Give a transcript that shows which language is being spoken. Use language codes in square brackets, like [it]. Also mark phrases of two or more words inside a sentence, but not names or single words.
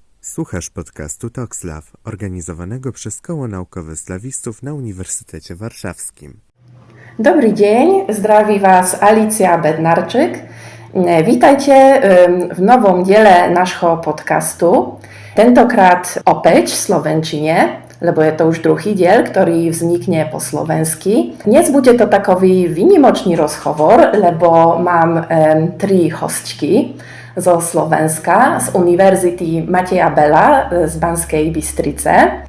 [pl] Słuchasz podcastu TalkSlav, organizowanego przez Koło Naukowe Slawistów na Uniwersytecie Warszawskim. Dobry dzień, zdrawi Was Alicja Bednarczyk. Witajcie w [sk] nowom diele našho podcastu. Tentokrát opäť v slovenčine, lebo je to už druhý diel, ktorý vznikne po slovensky. Dnes bude to takový výnimočný rozhovor, lebo mám tri hostky zo Slovenska, z Univerzity Mateja Bela z Banskej Bystrice.